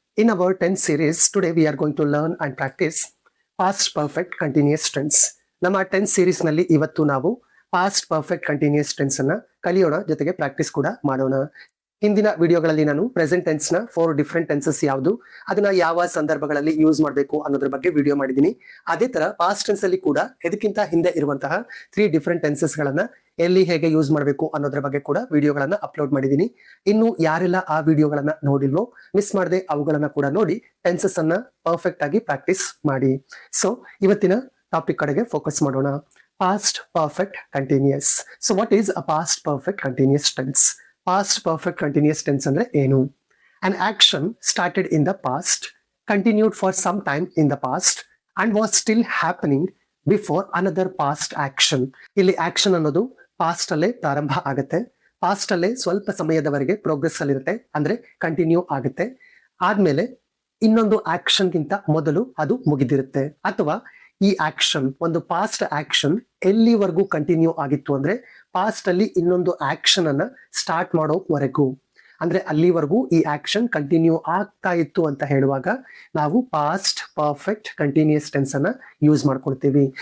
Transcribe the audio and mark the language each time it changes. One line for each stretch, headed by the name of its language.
English: In our 10th series, today we are going to learn and practice past perfect continuous tense.
Kannada: ನಮ್ಮ 10th series ನಲ್ಲಿ ಇವತ್ತು ನಾವು past perfect continuous tense ಅನ್ನ ಕಲಿಯೋಣ, ಜೊತೆಗೆ practice ಕೂಡ ಮಾಡೋಣ. ಹಿಂದಿನ ವಿಡಿಯೋಗಳಲ್ಲಿ ನಾನು ಪ್ರೆಸೆಂಟ್ ಟೆನ್ಸ್ ನ 4 ಡಿಫರೆಂಟ್ ಟೆನ್ಸಸ್ ಯಾವುದು, ಅದನ್ನ ಯಾವ ಸಂದರ್ಭಗಳಲ್ಲಿ ಯೂಸ್ ಮಾಡಬೇಕು ಅನ್ನೋದ್ರ ಬಗ್ಗೆ ವಿಡಿಯೋ ಮಾಡಿದ್ದೀನಿ. ಅದೇ ತರ ಪಾಸ್ಟ್ ಟೆನ್ಸ್ ಅಲ್ಲಿ ಕೂಡ ಇದಕ್ಕಿಂತ ಹಿಂದೆ ಇರುವಂತಹ 3 ಡಿಫರೆಂಟ್ ಟೆನ್ಸಸ್ ಗಳನ್ನ ಎಲ್ಲಿ ಹೇಗೆ ಯೂಸ್ ಮಾಡಬೇಕು ಅನ್ನೋದ್ರ ಬಗ್ಗೆ ಕೂಡ ವಿಡಿಯೋಗಳನ್ನ ಅಪ್ಲೋಡ್ ಮಾಡಿದ್ದೀನಿ. ಇನ್ನು ಯಾರೆಲ್ಲ ಆ ವಿಡಿಯೋಗಳನ್ನ ನೋಡಿಲ್ವೋ ಮಿಸ್ ಮಾಡದೆ ಅವುಗಳನ್ನ ಕೂಡ ನೋಡಿ ಟೆನ್ಸಸ್ ಅನ್ನ ಪರ್ಫೆಕ್ಟ್ ಆಗಿ ಪ್ರಾಕ್ಟೀಸ್ ಮಾಡಿ. ಸೊ ಇವತ್ತಿನ ಟಾಪಿಕ್ ಕಡೆಗೆ ಫೋಕಸ್ ಮಾಡೋಣ. Past perfect continuous.
English: So what is a past perfect continuous tense? Past perfect continuous tense
Kannada: ಅಂದ್ರೆ ಏನು?
English: An action started in the past, continued for some time in the past and was still happening before another past action.
Kannada: ಇಲ್ಲಿ action ಅನ್ನೋದು past ಅಲ್ಲೇ ಪ್ರಾರಂಭ ಆಗುತ್ತೆ, past ಅಲ್ಲೇ ಸ್ವಲ್ಪ ಸಮಯದವರೆಗೆ ಪ್ರೋಗ್ರೆಸ್ ಅಲ್ಲಿ ಇರುತ್ತೆ, ಅಂದ್ರೆ ಕಂಟಿನ್ಯೂ ಆಗುತ್ತೆ. ಆದ್ಮೇಲೆ ಇನ್ನೊಂದು ಆಕ್ಷನ್ ಗಿಂತ ಮೊದಲು ಅದು ಮುಗಿದಿರುತ್ತೆ. ಅಥವಾ ಈ ಆಕ್ಷನ್, ಒಂದು ಪಾಸ್ಟ್ ಆಕ್ಷನ್ ಎಲ್ಲಿವರೆಗೂ ಕಂಟಿನ್ಯೂ ಆಗಿತ್ತು ಅಂದ್ರೆ ಪಾಸ್ಟ್ ಅಲ್ಲಿ ಇನ್ನೊಂದು ಆಕ್ಷನ್ ಅನ್ನ ಸ್ಟಾರ್ಟ್ ಮಾಡೋವರೆಗೂ, ಅಂದ್ರೆ ಅಲ್ಲಿವರೆಗೂ ಈ ಆಕ್ಷನ್ ಕಂಟಿನ್ಯೂ ಆಗ್ತಾ ಇತ್ತು ಅಂತ ಹೇಳುವಾಗ ನಾವು ಪಾಸ್ಟ್ ಪರ್ಫೆಕ್ಟ್ ಕಂಟಿನ್ಯೂಸ್ ಟೆನ್ಸ್ ಅನ್ನ ಯೂಸ್ ಮಾಡ್ಕೊಳ್ತೀವಿ.